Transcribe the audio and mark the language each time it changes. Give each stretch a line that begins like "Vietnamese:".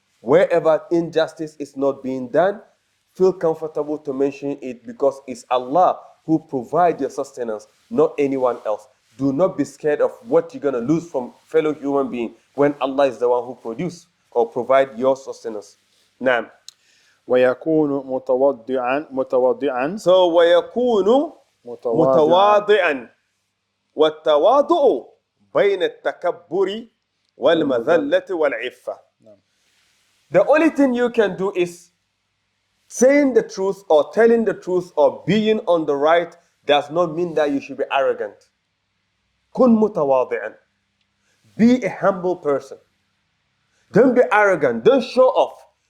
English: Wherever injustice is not being done, feel comfortable to mention it because it's Allah who provides your sustenance, not anyone else. Do not be scared of what you're going to lose from fellow human being when Allah is the one who produces or provide your sustenance. Now,
Arabic: ويكون متواضعا so ويكون متواضعا والتواضع بين التكبر والمذلة والعفة.
English: The only thing you can do is saying the truth or telling the truth or being on the right does not mean that you should be arrogant.
Arabic: كن متواضعا.
English: Be a humble person. Don't be arrogant. Don't show off.